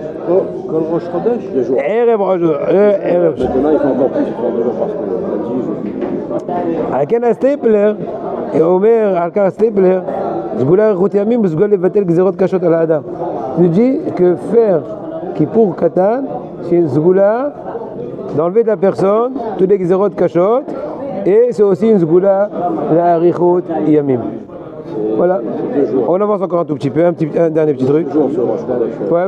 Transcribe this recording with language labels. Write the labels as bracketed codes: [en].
[fr] Oh, comme Rosh Chodesh, 2 jours. Erev Rosh Chodesh. Maintenant, ils font encore plus, ils font 2 jours parce que lundi, jeudi. [he] על כן הסטייפלר, אומר על כך הסטייפלר, סגולה אריכות ימים וסגולה לבטל גזירות קשות על האדם. [fr] Il dit que faire Kippour Katan, c'est une sgoula d'enlever de la personne toutes les gzerot kashot, et c'est aussi une sgoula la arichot yamim. Voilà. On avance encore un tout petit peu, un dernier petit truc. 2 jours sur Rosh Chodesh.